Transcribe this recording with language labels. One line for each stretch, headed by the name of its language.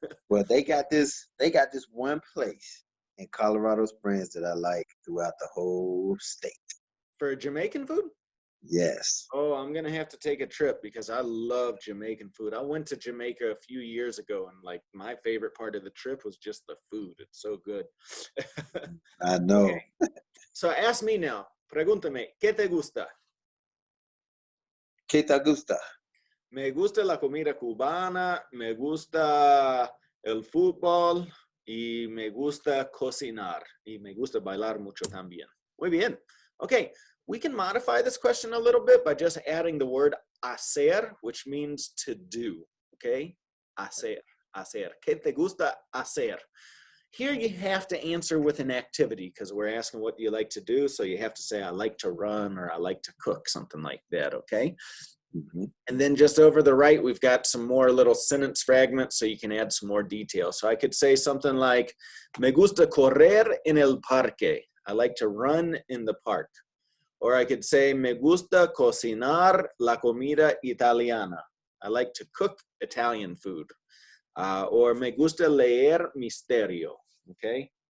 English: Well, they got this one place in Colorado Springs that I like throughout the whole state. For Jamaican food? Yes. Oh, I'm going to have to take a trip because I love Jamaican food. I went to Jamaica a few years ago, and like my favorite part of the trip was just the food. It's so good. I know. Okay. So ask me now.
Spanish: Pregúntame, ¿qué te gusta? ¿Qué te gusta? Me gusta la comida cubana, me gusta el fútbol y me gusta cocinar. Y me gusta bailar mucho también. Muy bien.
English: Okay, we can modify this question a little bit by just adding the word hacer, which means to do. Okay? Hacer.
Spanish: ¿Qué te gusta hacer?
English: Here you have to answer with an activity because we're asking what do you like to do. So you have to say, I like to run or I like to cook, something like that, okay? Mm-hmm. And then just over the right, we've got some more little sentence fragments so you can add some more detail. So I could say something like,
Spanish: me gusta correr en el parque.
English: I like to run in the park. Or I could say,
Spanish: me gusta cocinar la comida italiana.
English: I like to cook Italian food.
Spanish: Or me gusta leer misterio. Okay.